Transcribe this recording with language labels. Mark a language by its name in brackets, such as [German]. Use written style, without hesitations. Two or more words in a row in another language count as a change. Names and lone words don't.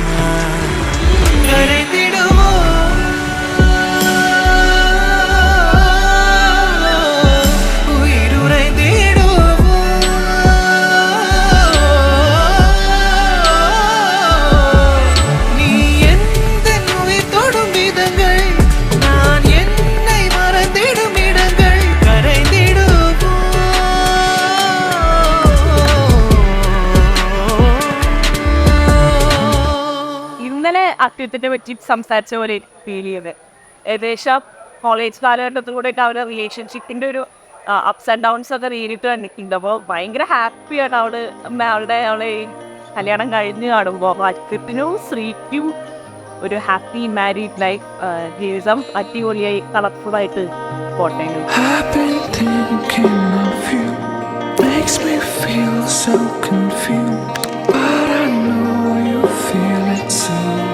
[Tamil] கரைந்திடுமோ உயிருரைந்திடுமோ நீ எந்த உயிர் தொடும் விதங்கள் நான் என்னை மறந்திடும் இடங்கள் கரைந்திடுமோ. [Malayalam] ഇന്നലെ അത്യുത്തിനെ പറ്റി സംസാരിച്ച പോലെ ഫീൽ ചെയ്ത് ഏകദേശം കോളേജ് കാലഘട്ടത്തിലൂടെ അവരുടെ റിലേഷൻഷിപ്പിൻ്റെ ഒരു [English] ups and downs [Malayalam] ഒക്കെ നേരിട്ട് കണ്ടിട്ടുണ്ട്. അപ്പോൾ ഭയങ്കര ഹാപ്പിയാണ് അവളുടെ ഈ കല്യാണം കഴിഞ്ഞ് കാണുമ്പോൾ അത്യുത്തിനും ശ്രീക്കും ഒരു [English] happy married life [Malayalam] ജീവിതം അടിപൊളിയായി കളർഫുള്ളായിട്ട് പോട്ടെ. [English] I've been thinking of you, makes me feel so confused, but I know you feel it too.